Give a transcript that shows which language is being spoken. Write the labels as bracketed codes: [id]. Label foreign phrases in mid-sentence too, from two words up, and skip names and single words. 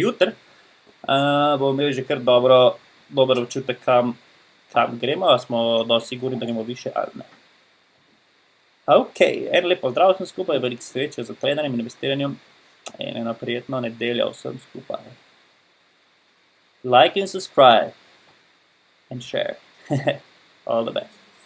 [sl] Jutri bomo imeli že kar dober občutek, kam gremo, a smo dosti sigurni, da gremo više ali ne. Ok, en lep pozdrav vsem skupaj, veliko sreče z tradenjem in investiranjem in eno prijetno nedeljo vsem skupaj. [en] Like and subscribe and share. All the best.